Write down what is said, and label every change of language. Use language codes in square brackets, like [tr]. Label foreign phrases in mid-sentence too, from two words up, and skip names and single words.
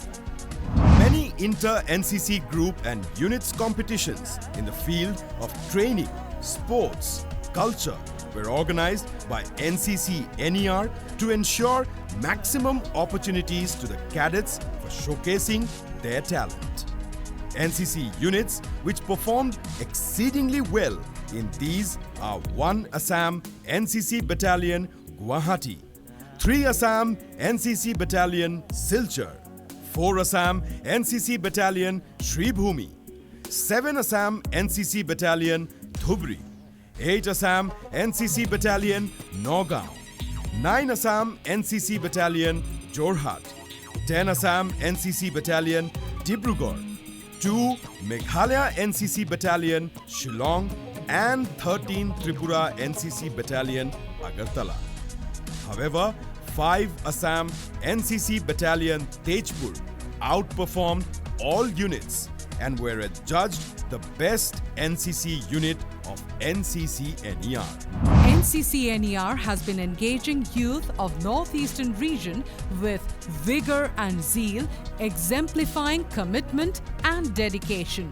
[en] Many inter-NCC group and units competitions in the field of training, sports, culture were organized by NCC NER to ensure maximum opportunities to the cadets for showcasing their talent. NCC units which performed exceedingly well in these are 1 Assam NCC Battalion Guwahati, 3 Assam NCC Battalion Silchar, 4 Assam NCC Battalion Shribhumi, 7 Assam NCC Battalion Dhubri, 8 Assam NCC Battalion Nagaon, 9 Assam NCC Battalion Jorhat, 10 Assam NCC Battalion Dibrugarh, 2 Meghalaya NCC Battalion Shillong and 13 Tripura NCC Battalion Agartala. However, 5 Assam NCC Battalion Tejpur outperformed all units and were adjudged the best NCC unit of NCC NER. NCC NER has been engaging youth of Northeastern region with vigor and zeal, exemplifying commitment and dedication.